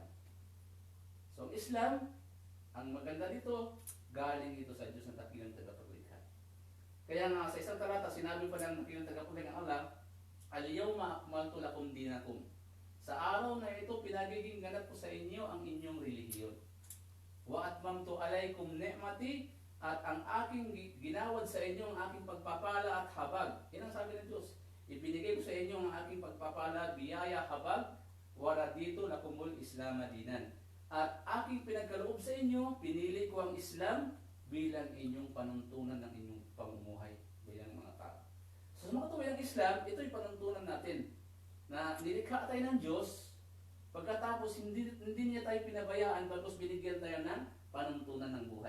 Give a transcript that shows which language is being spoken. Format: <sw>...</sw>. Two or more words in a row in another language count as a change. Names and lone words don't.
<tl>So ang Islam, ang maganda dito, galing ito sa Diyos ng dakilang tagapaglikha. Kaya nga sa isang talata, sinabi pa ng dakilang tagapaglikha ng Allah,</tl> <ar>اليوم أكملت لكم دينكم.</ar> <tl>Sa araw na ito, pinagiging ganap ko sa inyo ang inyong relihiyon.</tl> <ar>وأتممت عليكم نعمتي,</ar> <tl>at ang aking ginawad sa inyo ang aking pagpapala at habag. Yan ang sabi ng Diyos. Ibinigay ko sa inyo ang aking pagpapala, biyaya, habag, wala dito</tl> <ar>لكم الإسلام دينا.</ar> <tl>At aking pinagkaloob sa inyo, pinili ko ang Islam bilang inyong panuntunan ng inyong pamumuhay bilang mga tao. So sa mga tuwing ang Islam, ito yung panuntunan natin na nilikha tayo ng Diyos, pagkatapos hindi niya tayo pinabayaan, bagkus binigyan tayo ng panuntunan ng buhay.</tl>